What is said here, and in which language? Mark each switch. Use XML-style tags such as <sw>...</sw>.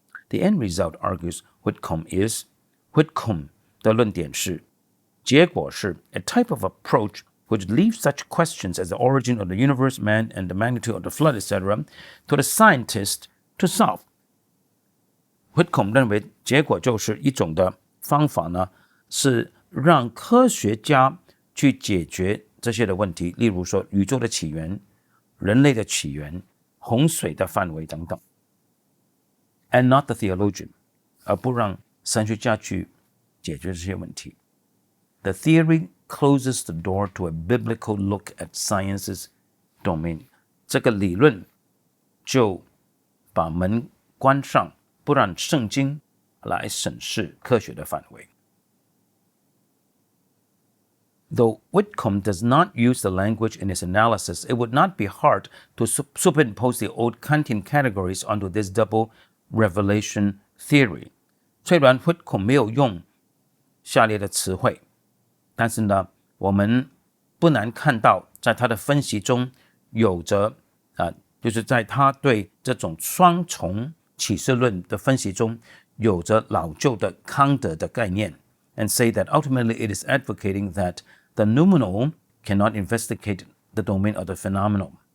<en>The end result, argues Whitcomb, is</en> <zh>Whitcomb 的论点是结果是</zh> <en>a type of approach which leaves such questions as the origin of the universe, man, and the magnitude of the flood, etc., to the scientist to solve.</en> <zh>Whitcomb 认为结果就是一种的方法呢，是让科学家去解决这些的问题，例如说宇宙的起源、人类的起源、洪水的范围等等 ，</zh> <en>and not the theologian,</en> <zh>而不让神学家去解决这些问题。</zh> <en>The theory closes the door to a biblical look at science's domain.</en> <zh>这个理论就把门关上，不让圣经来审视科学的范围。</zh> <en>Though Whitcomb does not use the language in his analysis, it would not be hard to superimpose the old Kantian categories onto this double revelation theory.</en> <zh>虽然 Whitcomb 没有用下列的词汇，但是呢，我们不难看到，在他的分析中有着就是在他对这种双重启示论的分析中，有着老旧的康德的概念 ，</zh> <en>and say that ultimately it is advocating that the noumenal cannot investigate the domain of the phenomenal.</en>